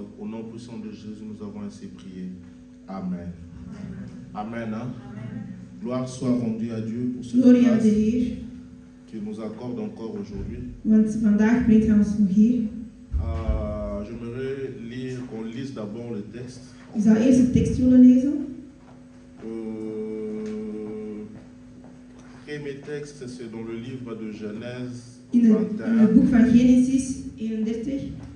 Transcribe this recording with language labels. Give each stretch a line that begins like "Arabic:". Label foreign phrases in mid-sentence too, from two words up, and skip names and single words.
French: Au nom puissant de Jésus, nous avons ainsi prié. Amen. Amen. Hein? Amen. Gloire soit rendue à Dieu pour ce grâce qu'il nous accorde encore aujourd'hui. J'aimerais lire qu'on lise d'abord le texte.
Dutch: Ik zal eerst het tekst willen lezen.
French: Premier texte, c'est dans le livre de Genèse
Dutch: In 21. het boek van Genesis 31.